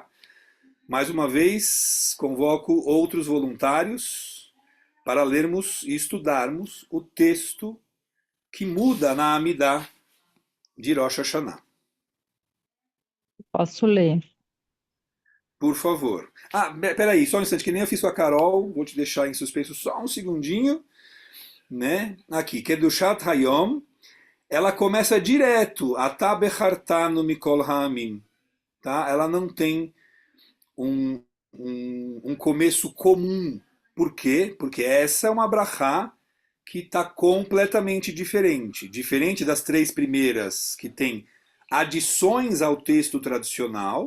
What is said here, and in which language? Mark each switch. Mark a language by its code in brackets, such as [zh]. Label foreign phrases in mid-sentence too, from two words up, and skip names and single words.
[pt] Mais uma vez, convoco outros voluntários para lermos e estudarmos o texto que muda na Amidah de Rosh Hashanah. Posso ler? Por favor. Peraí, só um instante, que nem eu fiz com a Carol, vou te deixar em suspenso só um segundinho. Né? Aqui, [he] Kedushat Hayom, [pt] ela começa direto, [he] Atah bechartanu mikol ha'amim. [pt] Tá? Ela não tem um começo comum. Por quê? Porque essa é uma brachá que está completamente diferente. Diferente das 3 primeiras, que tem adições ao texto tradicional.